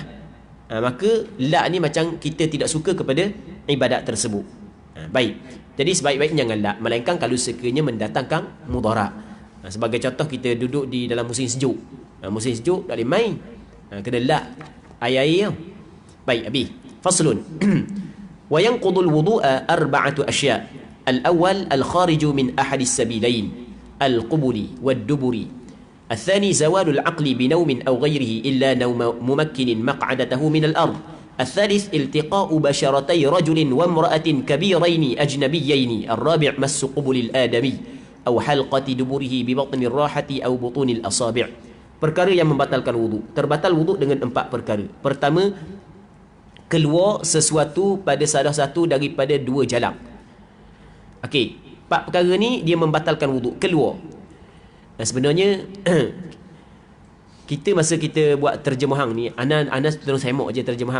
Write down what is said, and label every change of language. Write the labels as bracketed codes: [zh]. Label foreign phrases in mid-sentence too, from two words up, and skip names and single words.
[ms] Maka lak ni macam kita tidak suka kepada ibadat tersebut. Baik. Jadi sebaik-baiknya jangan lak, melainkan kalau sekiranya mendatangkan mudarat. Sebagai contoh, kita duduk di dalam musim sejuk. Musim sejuk tak boleh main. Kena lak air-air. Baik, habis. [ar] Faslun. وينقض الوضوء أربعة أشياء'. الأول الخارج من أحد السبيلين القبل والدبر. الثاني زوال العقل بنوم أو غيره إلا نوم ممكن مقعدته من الأرض. الثالث التقاء بشرتي رجل وامرأة كبيرين أجنبيين. الرابع مس قبل الآدمي أو حلقة دبره ببطن الراحة أو بطون الأصابع. [ms] Perkara yang membatalkan wuduk. Terbatal wuduk dengan 4 perkara. Pertama, keluar sesuatu pada salah satu daripada 2 jalan. Okey, 4 perkara ni dia membatalkan wuduk. Keluar. Dan sebenarnya kita masa kita buat terjemahan ni, Ana terus semok je terjemahan.